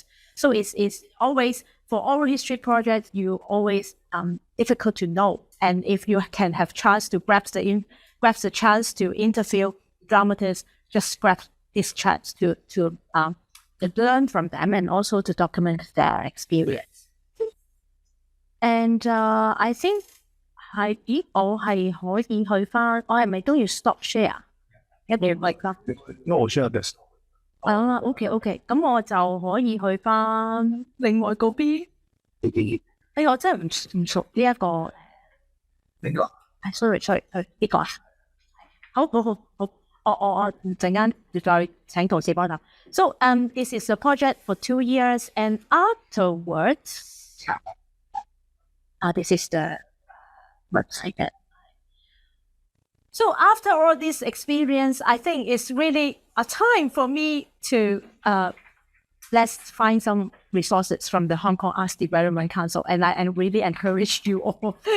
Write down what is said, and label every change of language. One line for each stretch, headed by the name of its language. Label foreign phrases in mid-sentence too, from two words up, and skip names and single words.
English: So it's always for oral history projects, you always difficult to know. And if you can have chance to grab the chance to interview dramatists, just grab this chance to learn from them and also to document their experience. And I think
Cantonese: 我係可以去返，我係咪都要
English: stop share？
Cantonese: 一定要 like 啦。因為我 share 嘅。 OK，咁我就可以去返另外嗰邊。我真係唔熟呢一個。邊個？sorry，呢個啊。好，我陣間再請同事幫手。
English: So this is a project for 2 years, and afterwards, this is the website that So after all this experience, I think it's really a time for me to let's find some resources from the Hong Kong Arts Development Council, and I really encourage you all